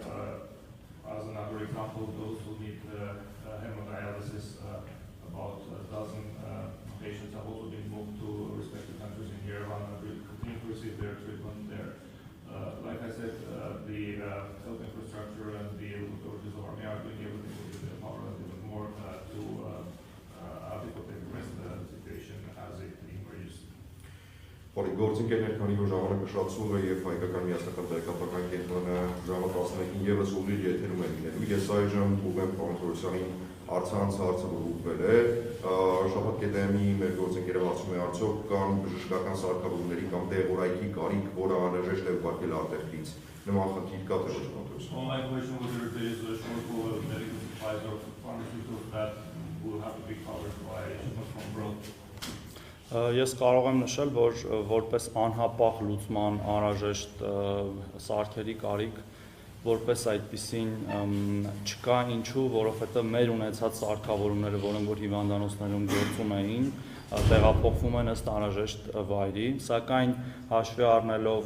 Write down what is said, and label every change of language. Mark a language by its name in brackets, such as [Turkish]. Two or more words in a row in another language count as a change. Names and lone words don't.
[English] As another example, those who need hemodialysis, about a dozen patients have also been moved to respective countries in Yerevan and will continue to receive their treatment there. Like I said, the health infrastructure and the authorities of Armenia are doing everything within their power and even more to adequately address the situation as it emerges. [Armenian] Գործընկերներ, քանի որ ժամանակը շատացում է եւ հայկական միասնական տեղեկատվական կենտրոնը ժամը 11-ին եւս ուղիղ եթերում է լինելու, ես այժմ ուղղեմ պարոն Թորոսյանին առցանց հարցը որ ուղղվել է, շաբաթ կետեմի մեր գործընկերը հարցում է արդյոք կան բժշկական սարքավորումների կամ տեղորայքի կարիք, որը անհրաժեշտ է ուղարկել արտերկրից։ Նման խնդիր կա թե ոչ Պատրոսյան։ [English] My question was whether there is a shortfall of medical supplies or pharmaceuticals that will have to be covered by shipments from abroad. [Armenian] Ես կարող եմ նշել, որ որպես անհապաղ լուծման անհրաժեշտ սարքերի կարիք որպես այդպիսին չկա, ինչու, որովհետև մեր ունեցած սարքավորումները, որոնք որ հիվանդանոցներում գործում էին, տեղափոխվում են ըստ անհրաժեշտ վայրի, սակայն հաշվի առնելով